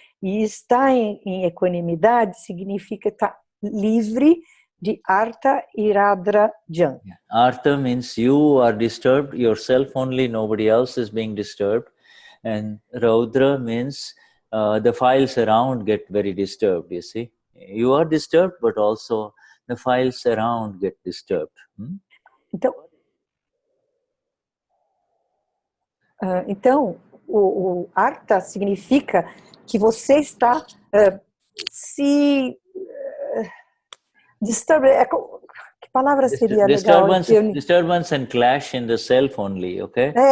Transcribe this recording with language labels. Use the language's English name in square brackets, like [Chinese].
[Portuguese] E estar em equanimidade significa estar livre de Artha e Raudra Dhyan. [English] Artha means you are disturbed yourself only, nobody else is being disturbed. And Raudra means the files around get very disturbed, you see. You are disturbed, but also the files around get disturbed. [Portuguese] Então, o Artha significa que você está se disturbed. Que palavra seria legal? [English] Disturbance and clash in the self only, okay?